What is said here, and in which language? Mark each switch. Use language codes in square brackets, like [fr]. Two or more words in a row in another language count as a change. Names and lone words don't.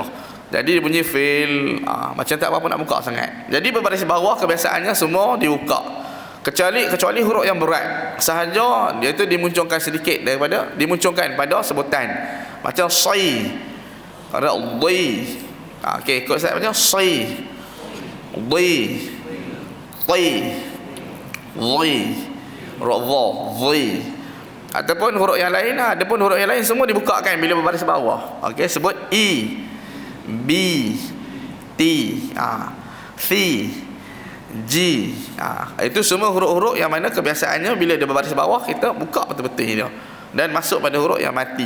[ms] Jadi dia bunyi fil, macam tak apa-apa nak buka sangat. Jadi berbaris bawah kebiasaannya semua dibuka. Kecuali huruf yang berat. Sahaja dia tu dimuncungkan sedikit daripada, dimuncungkan pada sebutan. Macam sai. Ada dhi. Okey, ikut saya macam sai. [ar] Dhi. Dhi. Dhi. Ra-dha, dhi. [ms] Ataupun huruf yang lain, adapun huruf yang lain semua dibukakan bila berbaris bawah. Okey, sebut i, b, t, c, g. Itu semua huruf-huruf yang mana kebiasaannya bila dia berbaris bawah kita buka betul-betul dia dan masuk pada huruf yang mati.